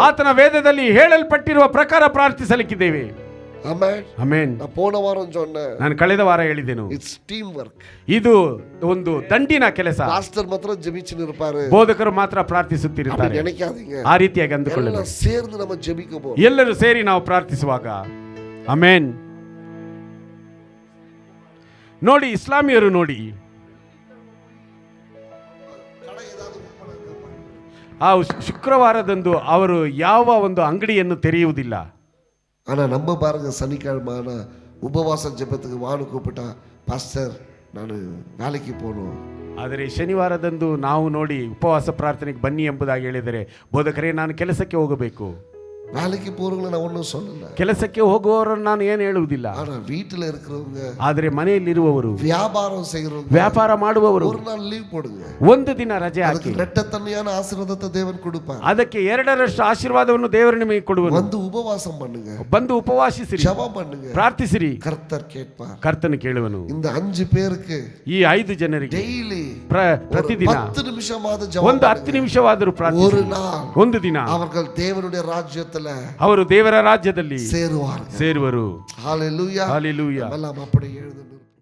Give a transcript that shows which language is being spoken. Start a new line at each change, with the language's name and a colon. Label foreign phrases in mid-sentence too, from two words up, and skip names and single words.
Kannada: ಆತನ ವೇದದಲ್ಲಿ ಹೇಳಲ್ಪಟ್ಟಿರುವ ಪ್ರಕಾರ ಪ್ರಾರ್ಥಿಸಲಿಕ್ಕಿದ್ದೇವೆ. ಆಮೆನ್. ಆಮೆನ್.
Tamil: ನಾನು போன வாரம் சொன்னேன்,
Kannada: ನಾನು ಕಳೆದ ವಾರ ಹೇಳಿದೆನು,
English: It's team work.
Kannada: ಇದು ಒಂದು ದಂಡಿನ ಕೆಲಸ.
Tamil: ಪಾಸ್ಟರ್ ಮಾತ್ರ ಜೆಬಿச்சிட்டு இருப்பாரு,
Kannada: ಬೋಧಕರು ಮಾತ್ರ ಪ್ರಾರ್ಥಿಸುತ್ತಿರುತ್ತಾರೆ.
Tamil: நினைக்காதீங்க,
Kannada: ಆ ರೀತಿಯಾಗಿ ಅಂದುಕೊಳ್ಳಲ್ಲ.
Tamil: எல்ல சேர்ந்து நம்ம ಜೆಬಿக்க போறோம்.
Kannada: ಎಲ್ಲರೂ ಸೇರಿ ನಾವು ಪ್ರಾರ್ಥಿಸುವಾಗ. ಆಮೆನ್. ನೋಡಿ, ಇಸ್ಲಾಮಿಯರು ನೋಡಿ, ಆ ಶುಕ್ರವಾರದಂದು ಅವರು ಯಾವ ಒಂದು ಅಂಗಡಿಯನ್ನು ತೆರೆಯುವುದಿಲ್ಲ.
Tamil: ஆனா நம்ம பாருங்க, சனிக்கிழமை உபவாச ஜெபத்துக்கு வான்னு கூப்பிட்டா, பாஸ்டர் ನಾನು வேலைக்கு போகணும்.
Kannada: ಆದರೆ ಶನಿವಾರದಂದು ನಾವು ನೋಡಿ ಉಪವಾಸ ಪ್ರಾರ್ಥನೆಗೆ ಬನ್ನಿ ಎಂಬುದಾಗಿ ಹೇಳಿದರೆ, ಬೋಧಕರೇ ನಾನು ಕೆಲಸಕ್ಕೆ ಹೋಗಬೇಕು.
Tamil: வேலைக்கு போறவங்களை நான் ஒன்றும் சொல்லல,
Kannada: ಕೆಲಸಕ್ಕೆ ಹೋಗುವವರನ್ನು ನಾನು ಏನು ಹೇಳುವುದಿಲ್ಲ.
Tamil: ஆனா வீட்டுல இருக்கிறவங்க,
Kannada: ಆದರೆ ಮನೆಯಲ್ಲಿರುವವರು,
Tamil: வியாபாரம் செய்கிறவங்க,
Kannada: ವ್ಯಾಪಾರ ಮಾಡುವವರು
Tamil: ஒரு நாள் ಲೀವ್ போடுங்க,
Kannada: ಒಂದು ದಿನ ರಜೆ ಹಾಕಿ.
Tamil: ரெட்டத்தன்மையான ஆசீர்வாதத்தை தேவன் கொடுப்பார்.
Kannada: ಅದಕ್ಕೆ 2ರಷ್ಟು ಆಶೀರ್ವಾದವನ್ನು ದೇವರು ನಿಮಗೆ ಕೊಡುವನು.
Tamil: வந்து உபவாசம் பண்ணுங்க,
Kannada: ಬಂದು ಉಪವಾಸಿಸಿರಿ,
Tamil: ஜெபம் பண்ணுங்க,
Kannada: ಪ್ರಾರ್ಥಿಸಿರಿ,
Tamil: கர்த்தர் கேட்பார்.
Kannada: ಕರ್ತನು ಕೇಳುವನು.
Tamil: இந்த 5 பேருக்கு
Kannada: ಈ 5 ಜನರಿಗೆ ಡೈಲಿ ಪ್ರತಿದಿನ 10 ನಿಮಿಷವಾದ ಜೆபம், ಒಂದು 10 ನಿಮಿಷವಾದರೂ ಪ್ರಾರ್ಥಿಸಿ.
Tamil: ஒரு நாள்,
Kannada: ಒಂದು ದಿನ
Tamil: அவர்கள் தேவனுடைய ராஜ்யத்துல
Kannada: ಅವರು ದೇವರ ರಾಜ್ಯದಲ್ಲಿ
Tamil: சேருவார்கள்.
Kannada: ಸೇರುವರು.
Tamil: ஹalleluya. ஹalleluya. எல்லாம் அப்படியே எழுதணும்.